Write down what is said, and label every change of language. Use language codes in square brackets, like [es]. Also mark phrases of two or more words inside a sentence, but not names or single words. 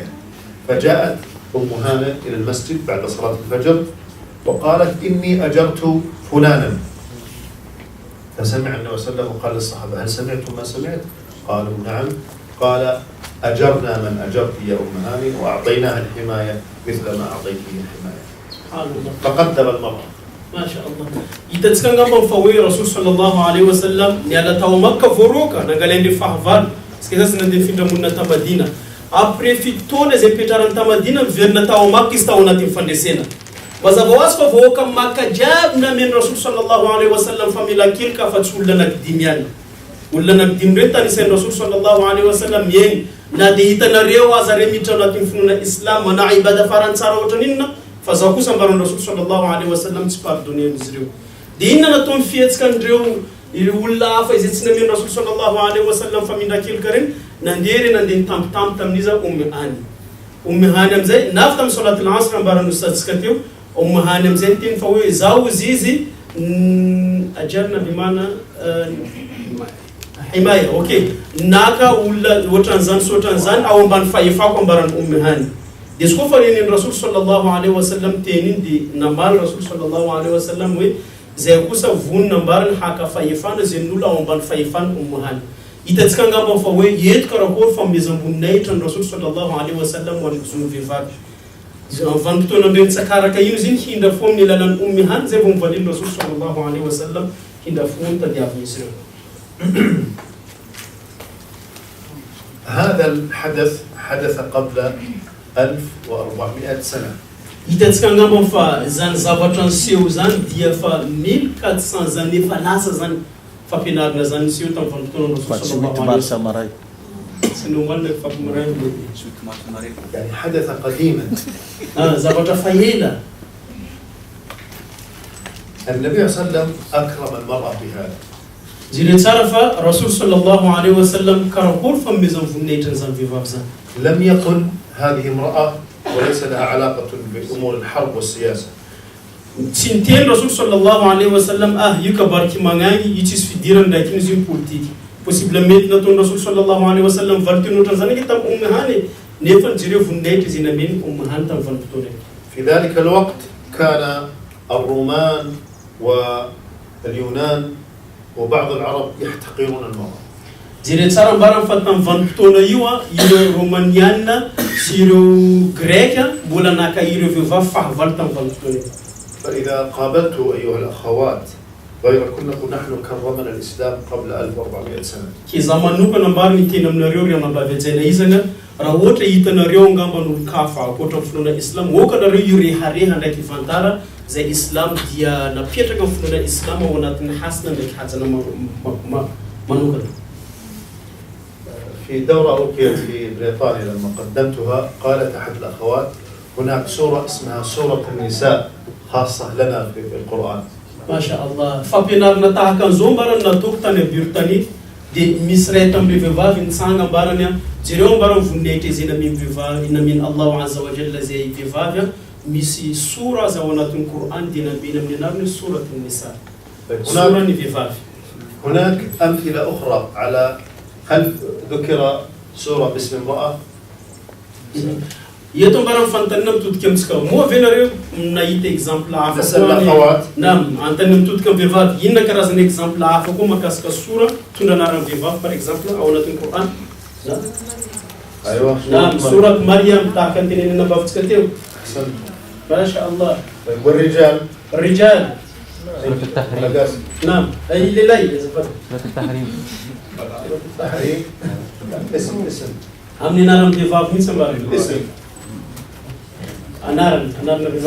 [ar] فجاءت أم هانئ إلى المسجد بعد صلاة الفجر وقالت إني أجرت فلانا. فسمع النبي صلى الله عليه وسلم وقال للصحابة هل سمعتم ما سمعت؟ قالوا نعم. قال أجرنا من أجرت يا أم هانئ وأعطيناها الحماية مثل ما أعطيته الحماية. فقدم المرأة. ما شاء الله. [mg] Itatsika ngamba fawe Rasul [ar] صلى الله عليه وسلم [mg] ni ala tao Makka voroka nangalende fahval. Iska sasa nandeha findramona ta Madina. Après fitoana zay petrarany ta Madina miverina tao Makka izy tao anatin'ny fandresena. Mazava ho azy fa voaka Makka jiaby namen'ny Rasul [ar] صلى الله عليه وسلم [mg] fa mila kely ka fa tsy olona anakidimy ihany. Olona anakidimy reo tanisain'ny Rasul [ar] صلى الله عليه وسلم [mg] miaigny na dia hitanareo aza reo miditra anatin'ny finoana Islam mana ibada farany tsara ohatra n'inona fa zaho kosa ambaran'ny Rasul [ar] صلى الله عليه وسلم [mg] tsy pardonné amin'izy ireo. Dia inona natao mifihetsika an'ireo olona hafa izay tsy namen'ny Rasul [ar] صلى الله عليه وسلم [mg] fa mindrakelika reny nandeha nitambitamby tamin'izy Ummu Hani. Ummu Hani amin'izay navy tamin'ny [ar] صلاة العصر [mg] ambaran'ny ustadtsika teo. Ummu Hani amin'izay ny teny fa hoe zaho izy izy ajarna bimana himaya. Okay. Naka olona ohatran'izany sy ohatran'izany ao ambany fahefako ambaran'ny Ummu Hani. Dia izy koa fa renen'ny Rasul [ar] صلى الله عليه وسلم [mg] teny iny dia namaly Rasul [ar] صلى الله عليه وسلم [mg] hoe zay kosa vonina ambarany haka fahefana zay n'olona ao ambany fahefana Ummu Hani. Hitatsika angamba fa hoe eto karakory fanomezam-boninahitra ny Rasul [ar] صلى الله عليه وسلم [mg] ho an'ny zony vehivavy. Vanim-potoana ambe mitsakaraka io izy iny hindra fo amin'ny alalan'ny Ummu Hani zay vao mivaliny Rasul [ar] صلى الله عليه وسلم [mg] hindra fo tadiavin'izy ireo. [ar] هذا الحدث حدث قبل 1400 سنة. [mg] Hitatsika angamba fa zany zavatra niseho zany dia fa 1400 années efa lasa zany fampianarana zany niseho tamin'ny vanim-potoana Rasul [ar] صلى الله عليه وسلم. Sinomanna fampimaray يعني حدث قديما. [mg] zavatra fa ela. [ar] النبي صلى الله عليه وسلم أكرم المرأة بهذا. [mg] Jire tsara fa Rasul [ar] صلى الله عليه وسلم [mg] karakory fanomezam-voninahitra zany vehivavy zany. [ar] لم يقل هذه امرأة وليس لها علاقة بأمور الحرب والسياسة. [mg] Tsy niteny Rasul [ar] صلى الله عليه وسلم [mg] io kabariky magnagny io tsisy fidirana ndraiky izy io politique. Possible mety nataon'ny Rasul [ar] صلى الله عليه وسلم [mg] valiteny ohatran'izany eky tamin'ny Ummu Hani nefa jireo voninahitra izy nameny Ummu Hani tamin'ny vanim-potoana. [ar] في ذلك الوقت كان الرومان واليونان وبعض العرب يحتقرون المرأة. [mg] Jire tsara mbarany fa tamin'ny vanim-potoana io ireo Romaniana sy ireo Greka mbola naka ireo vehivavy fahavaly tamin'ny vanim-potoana io. [ar] فإذا قابلت أيها الأخوات غيركن نقول نحن كرمنا الإسلام قبل 1400 سنة. [mg] Kiza manokana mbarany teny aminareo ry amam-bavy izana raha ohatra hitanareo angamba n'olo-kafa ankoatra finoana Islam okanareo io rehareha ndraiky vantara zay Islam dia napetraka amin'ny finoana Islam ao anatin'ny hasina ndraiky hajana manokana. [ar] في دورة أوقيت في بريطانيا لما قدمتها قالت أحد الأخوات هناك سورة اسمها سورة النساء خاصة لنا في القرآن. ما شاء الله. [mg] fampianarana tahaka an'izao mbarany nataoko tany Birtanie dia misy ray tamin'ireo vehivavy nitsanga mbarany jereo mbarany voninahitra izay namen'ny vehivavy namen'ny [ar] الله عز وجل [mg] zay vehivavy misy sura azy ao anatin'ny Qur'an dia nambeny amin'ny anarany [ar] سورة النساء. [mg] Sura ny vehivavy. [ar] هناك أمثلة أخرى على هل ذكر سورة باسم امرأة؟ [mg] Eto mbarany fanontaniana mitodika amintsika moa venareo nahita exemple hafa koa. Naam, antany mitodika amin'ny vehivavy inona karazana exemple hafa koa mahakasika sura tondra anaran'ny vehivavy [fr] par exemple [mg] ao anatin'ny Qur'an. [ar] أيوة. [mg] Naam, [ar] سورة مريم [mg] tahaka ny tenenina ambavitsika teo. [ar] ما شاء الله. طيب والرجال؟ الرجال سورة التحريم. القاسم. نعم أي ليلى سورة التحريم. التحريم. اسم أمني نارم دفاع من سمار اسم أنارن دفاع.